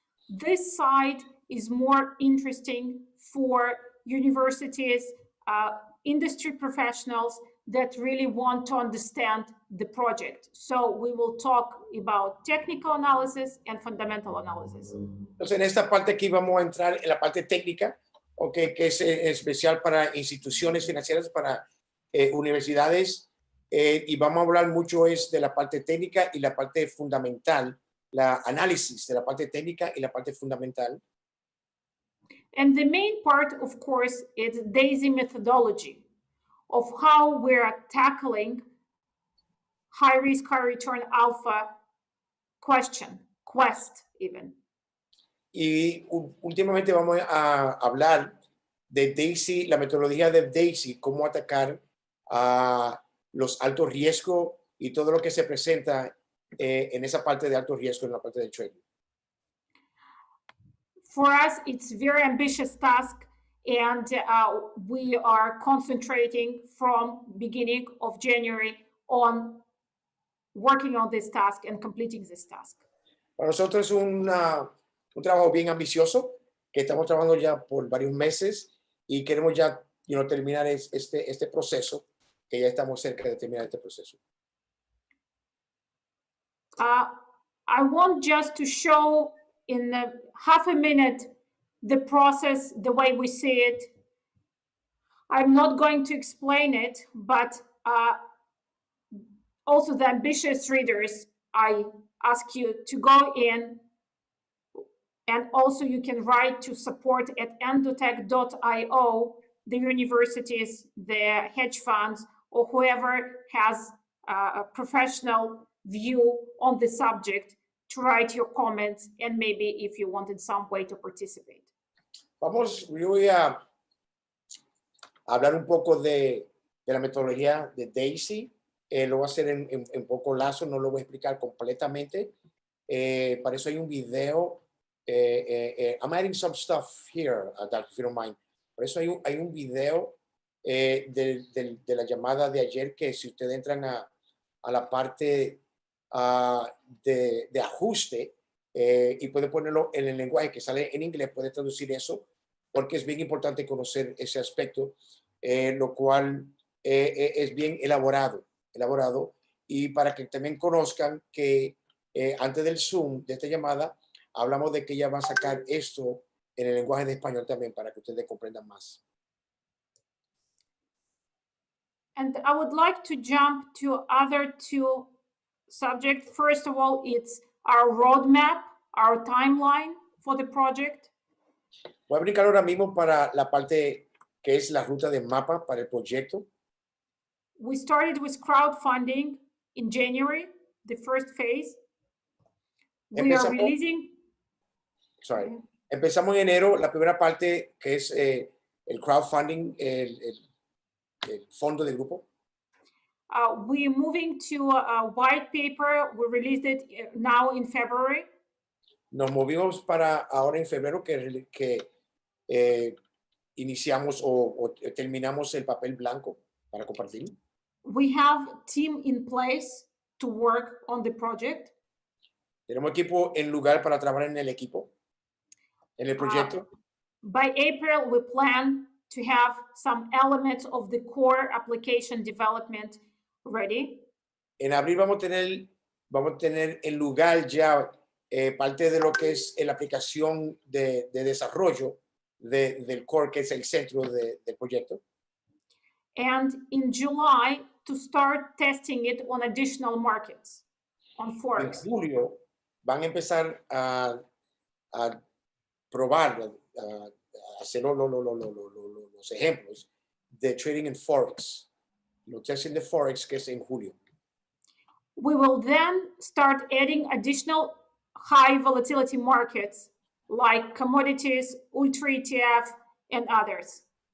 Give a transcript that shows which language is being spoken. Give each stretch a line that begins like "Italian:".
English: This side is more interesting for universities, industry professionals that really want to understand the project. So we will talk about technical analysis and fundamental analysis.
Spanish: Entonces, en esta parte aquí vamos a entrar en la parte técnica, que es especial para instituciones financieras, para universidades, y vamos a hablar mucho de la parte técnica y la parte fundamental, la análisis de la parte técnica y la parte fundamental.
English: And the main part, of course, is DAISY methodology of how we're tackling high risk, high return alpha quest even.
Spanish: Y últimamente vamos a hablar de DAISY, la metodología de DAISY, cómo atacar a los altos riesgos y todo lo que se presenta en esa parte de alto riesgo, en la parte de trading.
English: For us, it's a very ambitious task, and we are concentrating from beginning of January on working on this task and completing this task.
Spanish: Para nosotros es un trabajo bien ambicioso, que estamos trabajando ya por varios meses y queremos ya terminar este proceso, que ya estamos cerca de terminar este proceso.
English: I want just to show in half a minute the process, the way we see it. I'm not going to explain it, but also the ambitious readers, I ask you to go in, and also you can write to support@endotech.io, the universities, the hedge funds, or whoever has a professional view on the subject to write your comments, and maybe if you wanted some way to participate.
Spanish: Yo voy a hablar un poco de la metodología de D.AI.SY. Lo voy a hacer en poco lazo, no lo voy a explicar completamente. Para eso hay un video.
English: I'm adding some stuff here, Dr. if you don't mind.
Spanish: Por eso hay un video de la llamada de ayer, que si ustedes entran a la parte de ajuste y puede ponerlo en el lenguaje que sale en inglés, puede traducir eso, porque es bien importante conocer ese aspecto, lo cual es bien elaborado, y para que también conozcan que antes del Zoom, de esta llamada, hablamos de que ella va a sacar esto en el lenguaje de español también, para que ustedes comprendan más.
English: And I would like to jump to other two subjects. First of all, it's our roadmap, our timeline for the project.
Spanish: Voy a brincar ahora mismo para la parte que es la ruta de mapa para el proyecto.
English: We started with crowdfunding in January, the first phase. We are releasing. Sorry.
Spanish: Empezamos en enero, la primera parte, que es el crowdfunding, el fondo del grupo.
English: We're moving to a white paper. We released it now in February.
Spanish: Nos movimos para ahora en febrero, que iniciamos o terminamos el papel blanco para compartir.
English: We have a team in place to work on the project.
Spanish: Tenemos equipo en lugar para trabajar en el equipo, en el proyecto.
English: By April, we plan to have some elements of the core application development ready.
Spanish: En abril vamos a tener en lugar ya parte de lo que es la aplicación de desarrollo del core, que es el centro del proyecto.
English: And in July, to start testing it on additional markets, on Forex.
Spanish: En julio van a empezar a probar, a hacer los ejemplos de trading en Forex, los testing de Forex, que es en julio.
English: We will then start adding additional high volatility markets like commodities, ultra ETF, and others.